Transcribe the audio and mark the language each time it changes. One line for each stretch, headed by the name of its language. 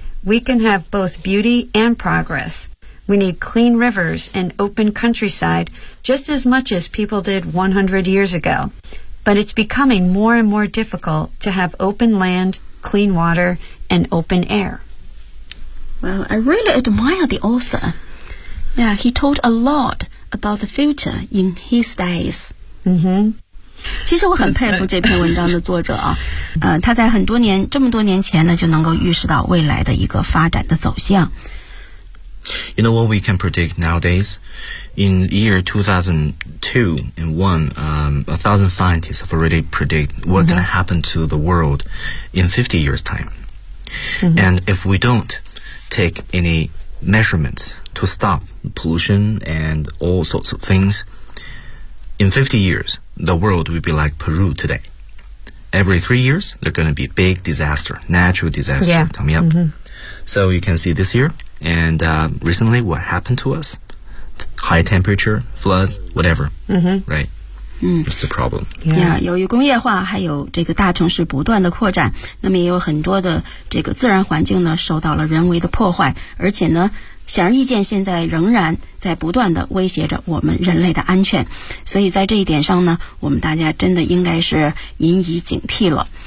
English: We can have both beauty and progress. We need clean rivers and open countryside just as much as people did 100 years ago. But it's becoming more and more difficult to have open land, clean water, and open air. Well, I really admire the author. Yeah, he told a lot about the future in his days. Mm-hmm.
Chinese: 其实我很佩服这篇文章的作者啊，他在很多年这么多年前呢就能够预示到未来的一个发展的走向。
English: You know what we can predict nowadays? In the year 2002 and 1, 1,000 scientists have already predicted what can happen to the world in 50 years time. And if we don't take any measurements to stop pollution and all sorts of things, in 50 years,the world will be like Peru today. Every 3 years, there's going to be a big disaster, natural disaster coming up. So you can see this year, and recently what happened to us, high temperature, floods, whatever, right? It's the problem.
Chinese: Yeah, 由于工业化还有这个大城市不断的扩展，那么也有很多的这个自然环境呢受到了人为的破坏，而且呢显而易见现在仍然在不断地威胁着我们人类的安全，所以在这一点上呢，我们大家真的应该是引以警惕了。